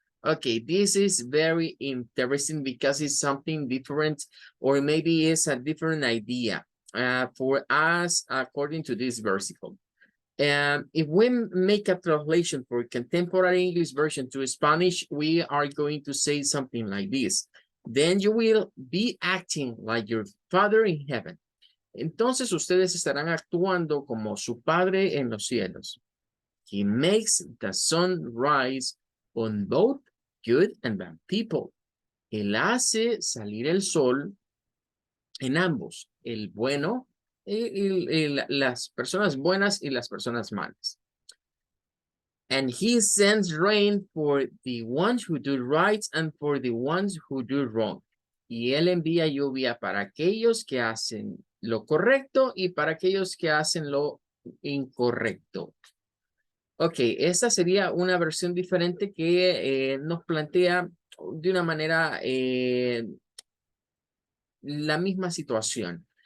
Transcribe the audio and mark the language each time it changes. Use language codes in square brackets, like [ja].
[en] Okay, this is very interesting because it's something different, or maybe it's a different idea for us according to this versicle. If we make a translation for contemporary English version to Spanish, we are going to say something like this. Then you will be acting like your Father in heaven. [es] Entonces ustedes estarán actuando como su Padre en los cielos. [en] He makes the sun rise on both good and bad people. [es] Él hace salir el sol en ambos, el bueno y las personas buenas y las personas malas. [en] And he sends rain for the ones who do right and for the ones who do wrong. [es] Y él envía lluvia para aquellos que hacen lo correcto y para aquellos que hacen lo incorrecto. Ok, esta sería una versión diferente que nos plantea de una manera la misma situación.